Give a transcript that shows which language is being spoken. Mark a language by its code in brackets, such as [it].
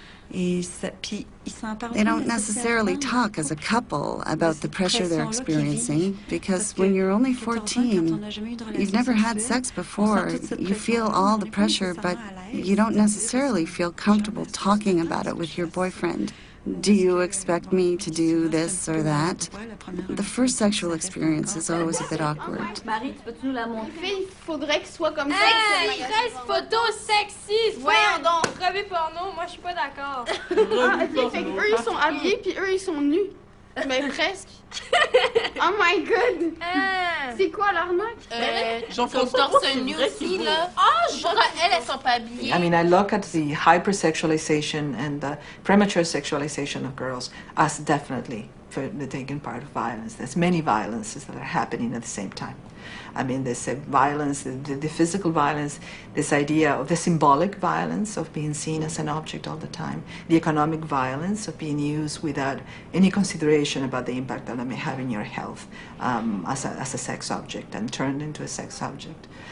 [en] They don't necessarily talk as a couple about the pressure they're experiencing, because when you're only 14, you've never had sex before, you feel all the pressure, but you don't necessarily feel comfortable talking about it with your boyfriend. Do you expect me to do this or that? The first sexual experience is always a bit awkward. [fr] Marie, tu peux-tu nous la montrer? Il faudrait qu'il soit comme ça. Hey, 13 photos sexy! Voyons donc! Revue porno, moi je suis pas d'accord. Ah, ok, fait qu'eux ils sont habillés puis eux ils sont nus. Mais presque. Oh my god! C'est quoi l'arnaque? J'en fais torse nu aussi, là. Ah, elles sont pas habillées. [en] I mean, I look at the hypersexualization and the premature sexualization of girls as definitely for the taking part of violence. There's many violences that are happening at the same time. I mean, there's a violence, the physical violence, this idea of the symbolic violence of being seen as an object all the time, the economic violence of being used without any consideration about the impact that it may have in your health as a sex object and turned into a sex object.